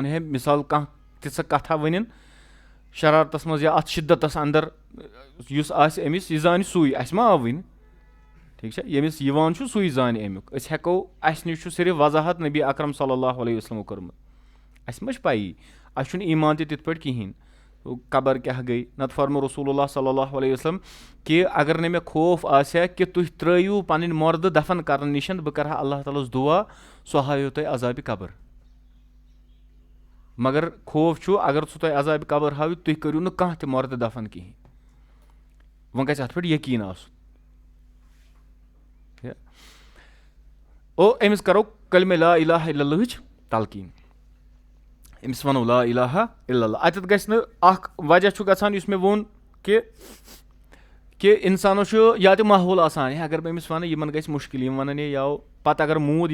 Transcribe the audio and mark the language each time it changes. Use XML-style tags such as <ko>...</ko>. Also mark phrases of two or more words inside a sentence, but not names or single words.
<ks>ہے مِثال کانٛہہ تِژھ کتھا ؤنِن شرارتس منٛز یا اتھ شِدتس انٛدر یُس آسہِ أمِس یہِ زانہِ سُے اَسہِ ما آو وٕنہِ ٹھیٖک چھا ییٚمِس یِوان چھُ سُے زانہِ امیُک أسۍ ہٮ۪کو اَسہِ نِش چھُ صرف وضاحت نبی اکرم</ks> <ar>صلی اللہ علیہ وسلمو</ar> <ks>کوٚرمُت اَسہِ ما چھِ پَیی اَسہِ چھُنہٕ ایٖمان تہِ تِتھ پٲٹھۍ کِہیٖنۍ قبر کیاہ گٔے نتہٕ فرمو</ks> <ar>رسول اللہ صلی اللہ علیہ وسلم</ar> <ks>کہِ اگر نہٕ مےٚ خوف آسہِ ہا کہِ تُہۍ ترٲیِو پنٕنۍ مۄردٕ دفن کرنہٕ نِش بہٕ کرٕ ہا اللہ تعالیٰ ہس دُعا سُہ ہایو تۄہہِ عذابِ قبر مگر خوف چھُ اگر سُہ تۄہہِ عذابِ قبر ہاوِ تُہۍ کٔرِو نہٕ کانٛہہ تہِ مۄردٕ دفن کِہینۍ وۄنۍ گژھِ اتھ پٮ۪ٹھ یقیٖن آسُن او أمِس کرو کلمے</ks> <ar>لا اِلہَ اِلَّا اللہٕچ</ar> <ks>تلقیٖن أمِس وَنو</ks> <ar>لا اِلہَ اِلَّا اللہ</ar> <ks>اَتٮ۪تھ گژھِ نہٕ اکھ وجہ چھُ گژھان یُس مےٚ ووٚن کہِ اِنسانس چھُ یا تہِ ماحول آسان ہے اگر بہٕ أمِس وَنہٕ یِمن گژھِ مُشکِل یِم وَنان ہے یہِ آو پتہٕ اگر موٗد</ks>